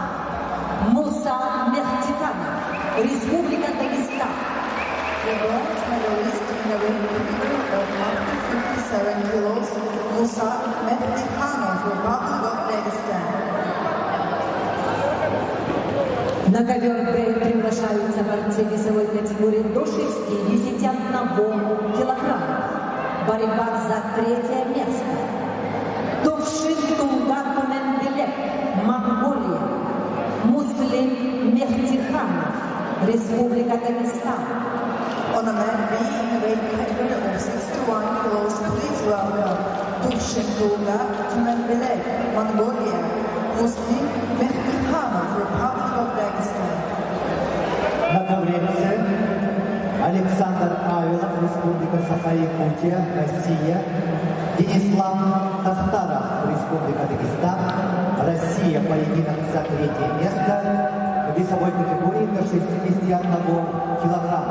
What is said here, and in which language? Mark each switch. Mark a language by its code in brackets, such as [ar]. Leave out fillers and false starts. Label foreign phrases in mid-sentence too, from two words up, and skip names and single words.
[ru] Муса Мехтиканов, Республика Дагестан. [en] The bronze medalist in the weight category of up to 57 kilos Musa Mehdi Khanov, Republic of Dagestan. [ru] На ковер Б приглашаются борцы весовой категории до 61 килограммов. Борьба за третье место. Тувшин Тунгатуненбелек, Монголия. Муслим Мехтиханов, Республика Дагестан. [en] On a man B in the weight category of 61 kilos, please welcome Tuvshin Tumbelek, Mongolia, Muslim Mehdi Khanov, Republic of Dagestan. [ru] На ковре С Александр Авилов, Республика Саха-Якутия, Россия. Денислав Тахтаров, Республика Дагестан, Россия, поединок за третье место в весовой категории до 61 килограмма.